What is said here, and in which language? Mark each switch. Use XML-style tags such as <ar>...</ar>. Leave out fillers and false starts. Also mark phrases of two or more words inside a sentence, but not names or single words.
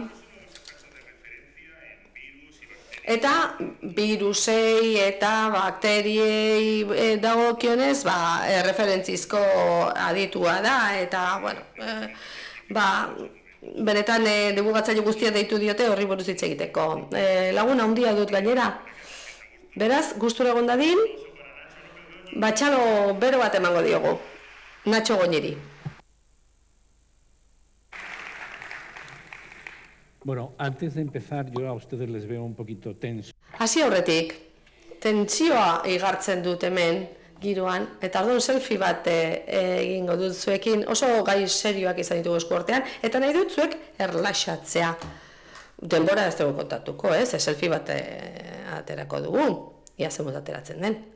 <eu>Eta virusei eta bakteriei dagokionez, referentzizko aditua da, eta, bueno, benetan divulgatzaile guztia deitu diote horri buruz hitz egiteko. Laguna handia dut gainera. Beraz, gustura egon dadin, txalo bero bat emango diogu, Nacho Goñiri.</eu> <es>Bueno, antes de empezar, yo a ustedes les veo un poquito tenso.</es> <eu>Hasi aurretik, tentsioa igartzen dut hemen giroan, eta orduan selfie bat egingo dut zuekin, oso gai serioak izan ditugu eskuartean, eta nahi dut zuek erlaxatzea. Denbora ez dugu kontatuko, selfie bat aterako dugu, ia zemut ateratzen den.</eu>